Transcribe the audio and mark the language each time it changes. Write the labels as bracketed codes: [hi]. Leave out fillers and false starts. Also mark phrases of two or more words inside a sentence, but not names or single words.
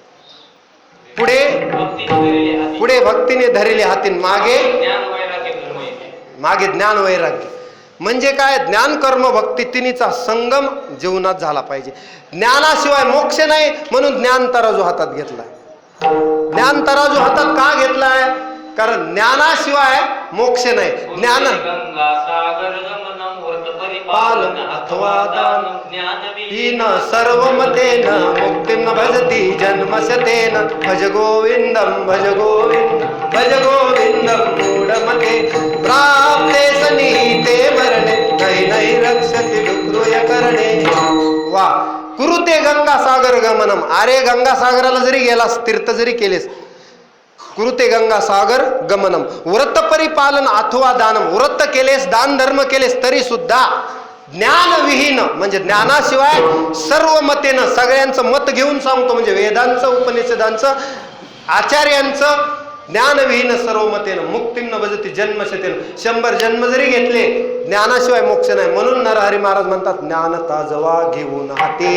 [mr] पुढे भक्तीने धरले हातीन, मागे ज्ञान वैराग्य. म्हणजे काय? ज्ञान कर्म भक्ती तिन्हीचा संगम जीवनात झाला पाहिजे. ज्ञानाशिवाय मोक्ष नाही म्हणून ज्ञान तराजू हातात घेतलाय. ज्ञान तराजू हातात का घेतलाय? कारण ज्ञानाशिवाय मोक्ष नाही. ज्ञान [sa] गंगा सागर गमनम वर्त पालन अथवा दान हीन सर्वमतेन मुक्तिं भजति जन्मशतेन भज गोविंदं भज गोविंदं मूढमते प्राप्ते सनिहिते मरणे नै रक्षति डुक्रुय करणे. वा कुरुते गंगा सागर गमनम. [mr] अरे गंगा सागराला जरी गेलास, तीर्थ जरी केलेस, [sa] कुरुते गंगा सागर गमनम. व्रत परिपालन अथवा दानम. [mr] व्रत केलेस, दान धर्म केलेस तरी सुद्धा ज्ञानविहीन म्हणजे ज्ञानाशिवाय सर्व मतेनं, सगळ्यांचं मत घेऊन सांगतो म्हणजे वेदांचं उपनिषदांचं आचार्यांचं, [sa] ज्ञानविहीन सर्व मतेनं मुक्तीन भजती जन्मशतेन. [mr] 100 जन्म जरी घेतले ज्ञानाशिवाय मोक्ष नाही. म्हणून नरहरी महाराज म्हणतात ज्ञान ताजवा घेऊन हाती.